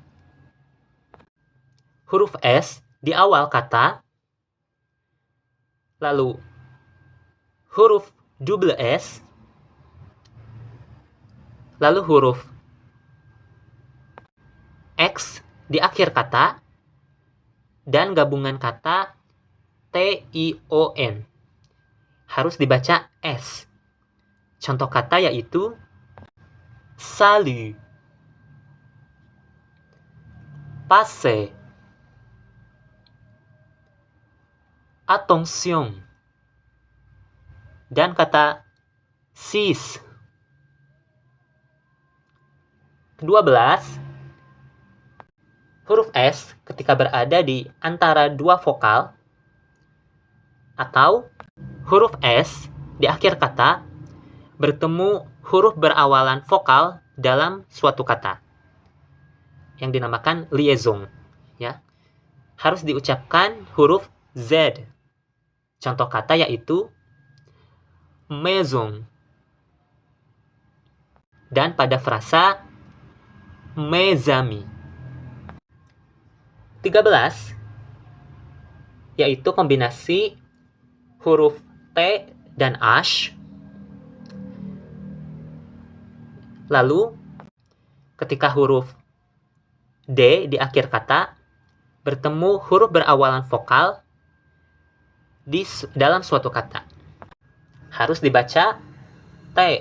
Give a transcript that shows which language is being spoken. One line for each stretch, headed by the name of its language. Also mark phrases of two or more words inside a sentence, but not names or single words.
Indonesian: Huruf S di awal kata, lalu huruf double S, lalu huruf X di akhir kata, dan gabungan kata T-I-O-N. Harus dibaca S. Contoh kata yaitu
French: salut, passez, attention,
Indonesian: dan kata sis. 12. Huruf S ketika berada di antara dua vokal atau huruf S di akhir kata bertemu huruf berawalan vokal dalam suatu kata yang dinamakan liaison ya. Harus diucapkan huruf Z. Contoh kata yaitu maison, dan pada frasa
French: mes amis.
Indonesian: 13 yaitu kombinasi huruf T dan H. Lalu ketika huruf D di akhir kata bertemu huruf berawalan vokal dalam suatu kata, harus dibaca T.